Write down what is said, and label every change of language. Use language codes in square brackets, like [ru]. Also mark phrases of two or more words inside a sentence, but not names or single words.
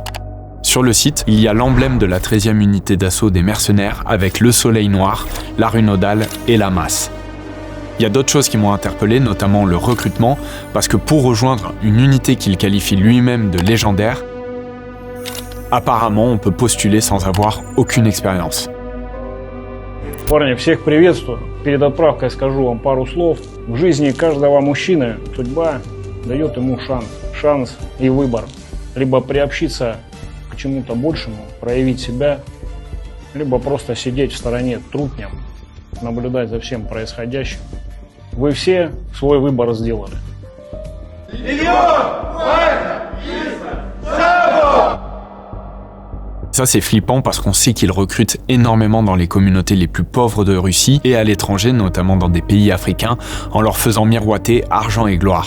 [fr] Sur le site, il y a l'emblème de la 13e unité d'assaut des mercenaires avec le soleil noir, la rue nodale et la masse. Il y a d'autres choses qui m'ont interpellé, notamment le recrutement, parce que pour rejoindre une unité qu'il qualifie lui-même de légendaire, apparemment on peut postuler sans avoir aucune expérience. [ru] Парни, всех приветствую. Перед отправкой скажу вам пару слов. В жизни каждого мужчины судьба дает ему шанс и выбор. Либо приобщиться к чему-то большему, проявить себя, либо просто сидеть в стороне трутням, наблюдать за всем происходящим. Вы все свой выбор сделали. [fr] Ça c'est flippant parce qu'on sait qu'ils recrutent énormément dans les communautés les plus pauvres de Russie et à l'étranger, notamment dans des pays africains, en leur faisant miroiter argent et gloire.